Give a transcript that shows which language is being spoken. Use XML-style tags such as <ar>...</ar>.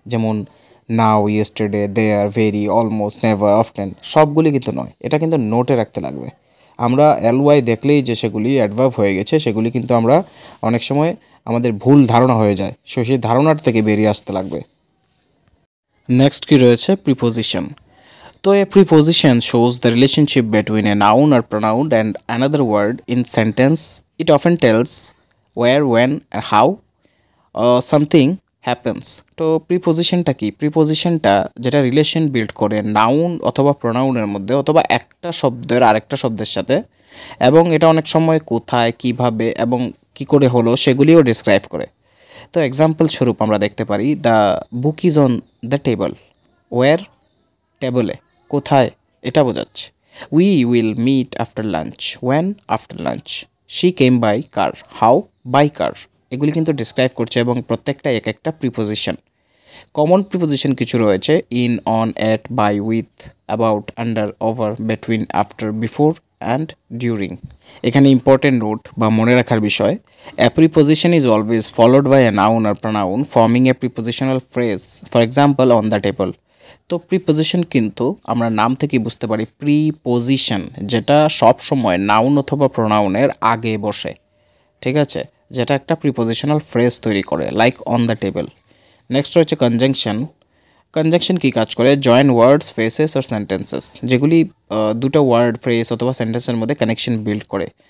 <bn>যেমন নাও, ইয়েস্টারডে, দেয়ার, very, almost, never, often সবগুলি কিন্তু নয়, এটা কিন্তু নোটে রাখতে লাগবে। আমরা এলওয়াই দেখলেই যে সেগুলি অ্যাডভার্ব হয়ে গেছে সেগুলি কিন্তু আমরা অনেক সময় আমাদের ভুল ধারণা হয়ে যায়, সেই ধারণার থেকে বেরিয়ে আসতে লাগবে। নেক্সট কি রয়েছে, প্রিপোজিশন।</bn> <en>তো a preposition shows the relationship between a noun or pronoun and another word in sentence. It often tells where, when, and how something happens.</en> <bn>তো প্রিপোজিশনটা কি, প্রিপোজিশনটা যেটা রিলেশন বিল্ড করে নাউন অথবা প্রোনাউনের মধ্যে অথবা একটা শব্দের আরেকটা শব্দের সাথে, এবং এটা অনেক সময় কোথায়, কিভাবে এবং কি করে হলো সেগুলিও ডিসক্রাইব করে। তো এক্সাম্পল স্বরূপ আমরা দেখতে পারি,</bn> <en>the book is on the table,</en> <bn>war টেবলে কোথায় এটা বোঝাচ্ছে।</bn> <en>We will meet after lunch. When? After lunch. She came by car. How? By car.</en> <bn>এগুলি কিন্তু ডিসক্রাইব করছে এবং প্রত্যেকটা এক একটা প্রিপোজিশন। কমন প্রিপোজিশন কিছু রয়েছে, in, on, at, by, with, about, under, over, between, after, before and during. এখানে ইম্পর্টেন্ট নোট বা মনে রাখার বিষয়,</bn> <en>a preposition is always followed by a noun or pronoun forming a prepositional phrase, for example on the table.</en> <bn>তো preposition কিন্তু আমরা নাম থেকে বুঝতে পারি প্রিপোজিশন, যেটা সব সময় নাউন অথবা প্রোনাউনের আগে বসে, ঠিক আছে, যেটা একটা প্রিপোজিশনাল ফ্রেজ তৈরি করে, like on the table. Next রয়েছে কনজাংশন। কনজাংশন কী কাজ করে? জয়েন ওয়ার্ডস, ফ্রেজেস আর সেন্টেন্সেস, যেগুলি দুটো ওয়ার্ড, ফ্রেজ অথবা সেন্টেন্সের মধ্যে কানেকশন বিল্ড করে।</bn>